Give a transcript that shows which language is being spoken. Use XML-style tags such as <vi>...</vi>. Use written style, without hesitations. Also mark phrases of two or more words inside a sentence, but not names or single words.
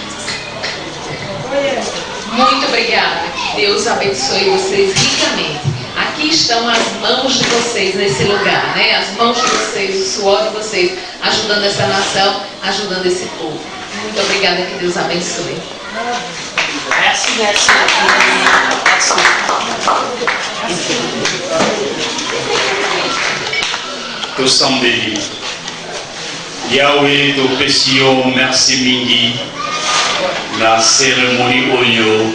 <pt>Muito obrigada. Deus abençoe vocês ricamente. Aqui estão as mãos de vocês nesse lugar, né? As mãos de vocês, o suor de vocês, ajudando essa nação, ajudando esse povo. Muito obrigada, que Deus abençoe.</pt> <fr>Merci.</fr> <ln>Tosambeli. Yahweh, Topesio, merci mingi.</ln> <fr>La cérémonie Oyo.</fr>